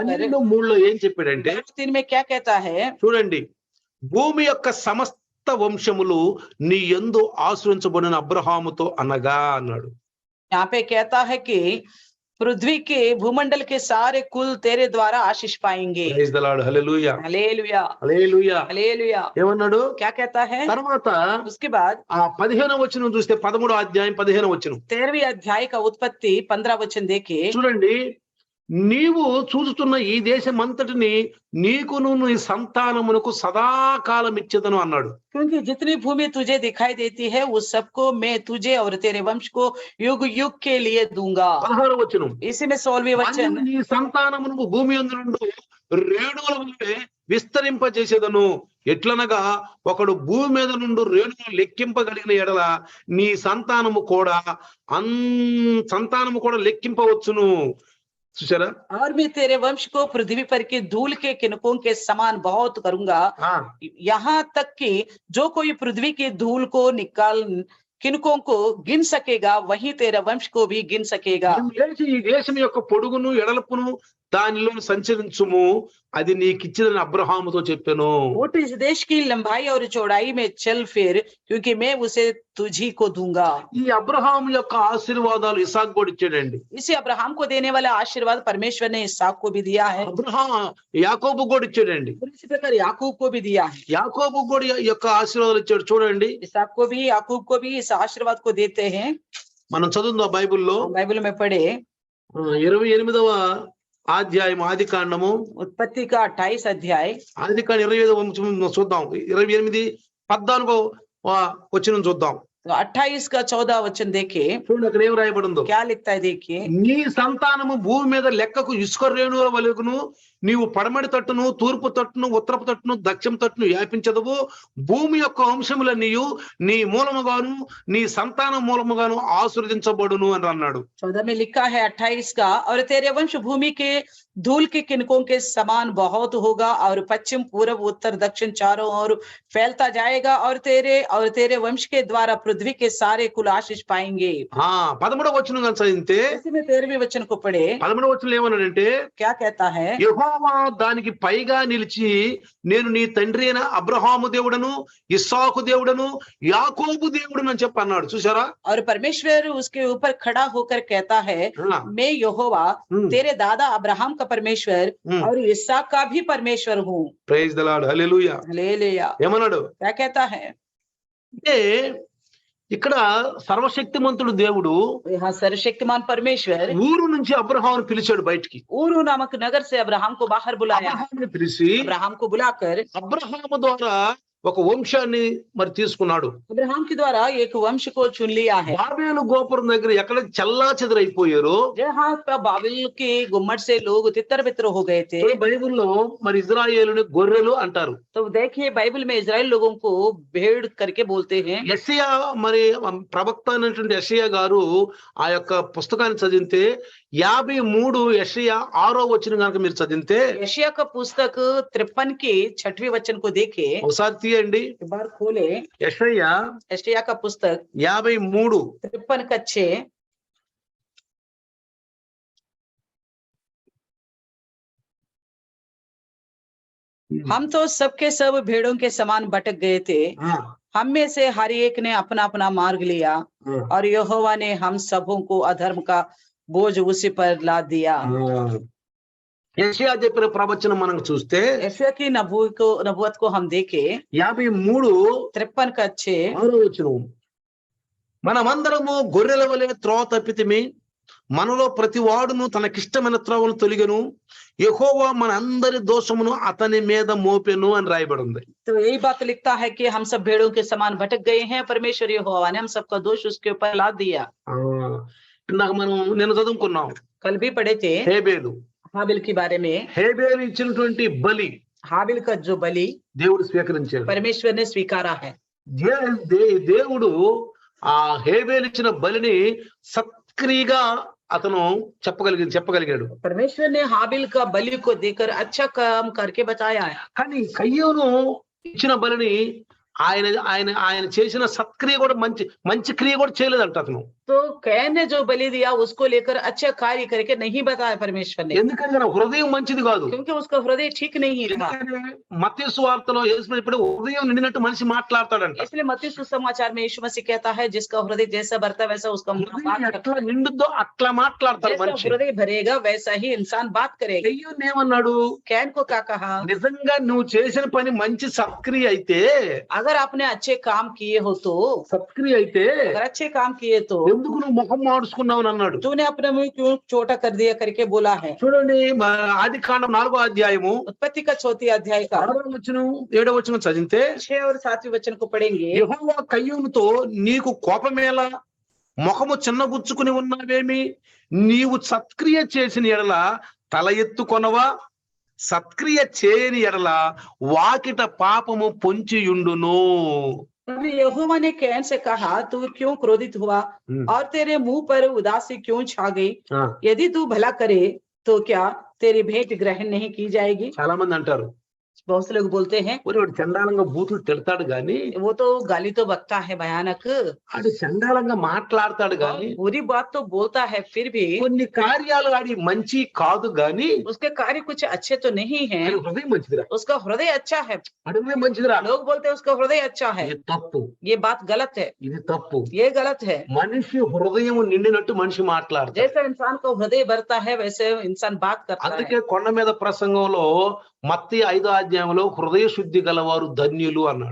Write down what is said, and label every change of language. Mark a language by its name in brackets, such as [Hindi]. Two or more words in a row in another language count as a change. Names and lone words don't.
[Telugu] 12:3 ఏం చెప్పాడంటే, [Hindi] 3 में क्या कहता है? [Telugu] చూడండి, భూమి యొక్క సమస్త వంశములు నీ యందు ఆశ్రయించబడిన అబ్రహాముతో అనగా అన్నాడు. [Hindi] यहाँ पे कहता है कि पृथ्वी के भूमंडल के सारे कुल तेरे द्वारा आशीष पाएंगे। [English] Praise the Lord. [Telugu] హల్లెలూయా, [Hindi] हालेलुया, [Telugu] హల్లెలూయా. [Hindi] हालेलुया। [Telugu] ఏమన్నాడు? [Hindi] क्या कहता है? [Telugu] తర్వాత [Hindi] उसके बाद [Telugu] ఆ 15వ వచనం చూస్తే, 13వ అధ్యాయం 15వ వచనం [Hindi] 13वीं अध्याय का उत्पत्ति 15 वचन देखे। [Telugu] చూడండి, నీవు చూస్తున్న ఈ దేశమంతటిని నీకును నీ సంతానమునకు సదాకాలం ఇచ్చేదను అన్నాడు. [Hindi] क्योंकि जितनी भूमि तुझे दिखाई देती है उस सबको मैं तुझे और तेरे वंश को युग युग के लिए दूंगा। [Telugu] 16వ వచనం, [Hindi] इसी में 16वीं वचन, [Telugu] నీ సంతానమును భూమి యందు నుండి రేణువుల వలె విస్తరింపజేసేదను. ఎట్లనగా ఒకడు భూమి మీద నుండి రేణువులు లెక్కింపగలిగిన ఎడల నీ సంతానము కూడా లెక్కింపవచ్చును. చూసారా? [Hindi] और मैं तेरे वंश को पृथ्वी पर के धूल के किनकों के समान बहुत करूंगा, यहाँ तक कि जो कोई पृथ्वी की धूल को निकाल किनकों को गिन सकेगा वही तेरा वंश को भी गिन सकेगा। [Telugu] ఈ దేశం యొక్క పొడుగును ఎడల్పును దానిలో సంచరించుము, అది నీకిచ్చినని అబ్రహాముతో చెప్పాను. [Hindi] उठ इस देश की लंबाई और चौड़ाई में चल फिर, क्योंकि मैं उसे तुझी को दूंगा। [Telugu] ఈ అబ్రహాం యొక్క ఆశీర్వాదాలు ఇసాకు కూడా ఇచ్చాడండి. [Hindi] इसी अब्राहम को देने वाला आशीर्वाद परमेश्वर ने इसहाक को भी दिया है, [Telugu] అబ్రహాం యాకోబు కూడా ఇచ్చాడండి. [Hindi] इसी प्रकार याकूब को भी दिया है। [Telugu] యాకోబు కూడా యొక్క ఆశీర్వాదాలు ఇచ్చాడు. చూడండి, [Hindi] इसहाक को भी, याकूब को भी इस आशीर्वाद को देते हैं। [Telugu] మనం చదువుదాం బైబిల్లో. [Hindi] बाइबल में पढ़े [Telugu] 28వ అధ్యాయం ఆది కాండము, [Hindi] उत्पत्ति का 28 अध्याय, [Telugu] ఆది కాండం 25వ వచనం చూద్దాం. 28, 14వ వచనం చూద్దాం. [Hindi] तो 28 का 14 वचन देखे। [Telugu] చూడండి అక్కడ ఏం రాయబడిందో. [Hindi] क्या लिखता है देखिए, [Telugu] నీ సంతానము భూమి మీద లెక్కకు ఇసుక రేణువుల వలెను నీవు పడమటి తట్టును, తూర్పు తట్టును, ఉత్తరపు తట్టును, దక్షిణ తట్టును వ్యాపించదవు. భూమి యొక్క వంశములన్నీయు నీ మూలముగాను నీ సంతానం మూలముగాను ఆశీర్వదించబడును అని అన్నాడు. [Hindi] 14 में लिखा है 28 का, और तेरे वंश भूमि के धूल के किनकों के समान बहुत होगा और पश्चिम पूर्व उत्तर दक्षिण चारों ओर फैलता जाएगा, और तेरे वंश के द्वारा पृथ्वी के सारे कुल आशीष पाएंगे। [Telugu] 13వ వచనం కనుక చదివితే, [Hindi] इसी में 13वें वचन को पढ़े, [Telugu] 13వ వచనం ఏమన్నాడంటే, [Hindi] क्या कहता है, [Telugu] యెహోవా దానికి పైగా నిలిచి నేను నీ తండ్రి అయిన అబ్రహాము దేవుడను, ఇస్సాకు దేవుడను, యాకోబు దేవుడను అని చెప్పి అన్నాడు. చూసారా? [Hindi] और परमेश्वर उसके ऊपर खड़ा होकर कहता है, मैं यहोवा तेरे दादा अब्राहम का परमेश्वर और इसहाक का भी परमेश्वर हूँ। [English] Praise the Lord. [Telugu] హల్లెలూయా. [Hindi] हालेलुया। [Telugu] ఏమన్నాడు? [Hindi] क्या कहता है, [Telugu] అంటే ఇక్కడ సర్వశక్తిమంతుడు దేవుడు [Hindi] यहाँ सर्वशक्तिमान परमेश्वर [Telugu] ఊరు నుంచి అబ్రహామును పిలిచాడు బయటికి. [Hindi] ऊरू नामक नगर से अब्राहम को बाहर बुलाया। [Telugu] అబ్రహాముని పిలిచి [Hindi] अब्राहम को बुलाकर [Telugu] అబ్రహాము ద్వారా ఒక వంశాన్ని మరి తీసుకున్నాడు. [Hindi] अब्राहम के द्वारा एक वंश को चुन लिया है। [Telugu] బాబేలు గోపురం దగ్గర ఎక్కడ చెల్లాచెదరైపోయారు. [Hindi] जहाँ पर बाबिल के गुम्मट से लोग तितर बितर हो गए थे। [Telugu] బైబిల్లో మరి ఇజ్రాయేలుని గొర్రెలు అంటారు. [Hindi] तो देखिए बाइबल में इजराइल लोगों को भेड़ करके बोलते हैं। [Telugu] యెషయా మరి ప్రవక్త అయినటువంటి యెషయా గారు ఆ యొక్క పుస్తకాన్ని చదివితే 53 యెషయా 6వ వచనం కనుక మీరు చదివితే [Hindi] यशायाह का पुस्तक 53 के 6वें वचन को देखे। [Telugu] ఒకసారి తీయండి. [Hindi] एक बार खोले [Telugu] యెషయా [Hindi] यशायाह का पुस्तक 53 53 का 6। हम तो सबके सब भेड़ों के समान भटक गए थे, हम में से हर एक ने अपना अपना मार्ग लिया और यहोवा ने हम सबों को अधर्म का बोझ उसी पर लाद दिया। [Telugu] యెషయా చెప్పిన ప్రవచనం మనం చూస్తే [Hindi] यशायाह की नबूवत को हम देखे 53 53 का 6। [Telugu] 6వ వచనం, మనమందరము గొర్రెల వలె త్రోవ తప్పితిమి, మనలో ప్రతి వాడును తనకిష్టమైన త్రోవను తొలిగెను, యెహోవా మన అందరి దోషమును అతని మీద మోపెను అని రాయబడి ఉంది. [Hindi] तो यही बात लिखता है कि हम सब भेड़ों के समान भटक गए हैं, परमेश्वर यहोवा ने हम सबका दोष उसके ऊपर लाद दिया। [Telugu] ఇందాక మనం నిన్న చదువుకున్నాం [Hindi] कल भी पढ़े थे [Telugu] హేబేలు. [Hindi] हाबिल के बारे में। [Telugu] హేబేలు ఇచ్చినటువంటి బలి [Hindi] हाबिल का जो बलि [Telugu] దేవుడు స్వీకరించాడు. [Hindi] परमेश्वर ने स्वीकारा है। [Telugu] దేవుడు ఆ హేబేలు ఇచ్చిన బలిని సక్రియగా అతను చెప్పగలిగాడు. [Hindi] परमेश्वर ने हाबिल का बलि को देकर अच्छा काम करके बताया है। [Telugu] కానీ కయ్యోను ఇచ్చిన బలిని ఆయన ఆయన ఆయన చేసిన సత్క్రియ కూడా మంచి క్రియ కూడా చేయలేదంట అతను. [Hindi] तो कैन ने जो बलि दिया उसको लेकर अच्छा कार्य करके नहीं बताया परमेश्वर ने, [Telugu] ఎందుకంటే హృదయం మంచిది కాదు. [Hindi] क्योंकि उसका हृदय ठीक नहीं था। [Telugu] మత్తయి సువార్తలో యేసు ఇప్పుడు హృదయం నిండినట్టు మనిషి మాట్లాడతాడంట. [Hindi] इसलिए मत्ती सुसमाचार में यीशु मसीह कहता है जिसका हृदय जैसा भरता है वैसा उसका मुंह बात करता [Telugu] ఎట్లా నిండుద్దో అట్లా మాట్లాడతాడు [Hindi] है। [Telugu] మనిషి. [Hindi] जैसा हृदय भरेगा वैसा ही इंसान बात करेगा। [Telugu] కయ్యోను ఏమన్నాడు? [Hindi] कैन को क्या कहा? [Telugu] నిజంగా నువ్వు చేసిన పని మంచి సత్క్రియ అయితే, [Hindi] अगर आपने अच्छे काम किए हो तो, [Telugu] సత్క్రియ అయితే [Hindi] अगर अच्छे काम किए तो [Telugu] ఎందుకు నువ్వు ముఖం మాడుచుకున్నావు అని అన్నాడు. [Hindi] तूने अपने मुंह क्यों छोटा कर दिया करके बोला है। [Telugu] చూడండి ఆది కాండం 4వ అధ్యాయము [Hindi] उत्पत्ति का 4 अध्याय का [Telugu] 6వ వచనం 7వ వచనం చదివితే [Hindi] 6 और 7वें वचन को पढ़ेंगे। [Telugu] యెహోవా కయ్యోనుతో నీకు కోపమేలా, ముఖము చిన్నబుచ్చుకుని ఉన్నావేమి, నీవు సత్క్రియ చేసిన ఎడల తల ఎత్తుకొనవా, సత్క్రియ చేయని ఎడల వాకిట పాపము పొంచియుండును. [Hindi] तभी यहोवा ने कैन से कहा तू क्यों क्रोधित हुआ और तेरे मुंह पर उदासी क्यों छा गई? यदि तू भला करे तो क्या तेरी भेंट ग्रहण नहीं की जाएगी? [Telugu] చాలా మంది అంటారు, [Hindi] बहुत से लोग बोलते हैं [Telugu] వాడు చండాలంగా బూతులు తిడతాడు గాని, [Hindi] वो तो गाली तो बकता है भयानक, [Telugu] ఆడు చండాలంగా మాట్లాడతాడు గాని, [Hindi] बुरी बात तो बोलता है, फिर भी [Telugu] కొన్ని కార్యాలు ఆడి మంచి కాదు గాని [Hindi] उसके कार्य कुछ अच्छे तो नहीं है। [Telugu] ఆడి హృదయం మంచిదిరా, [Hindi] उसका हृदय अच्छा है, [Telugu] ఆడి హృదయం మంచిదిరా. [Hindi] लोग बोलते हैं उसका हृदय अच्छा है। [Telugu] ఇది తప్పు, [Hindi] ये बात गलत है, [Telugu] ఇది తప్పు. [Hindi] ये गलत है। [Telugu] మనిషి హృదయం నిండినట్టు మనిషి మాట్లాడతాడు. [Hindi] जैसे इंसान को हृदय भरता है वैसे इंसान बात करता है। [Telugu] అందుకే కొండ మీద ప్రసంగంలో మత్తయి 5వ అధ్యాయంలో హృదయ శుద్ధి గలవారు ధన్యులు అన్నాడు.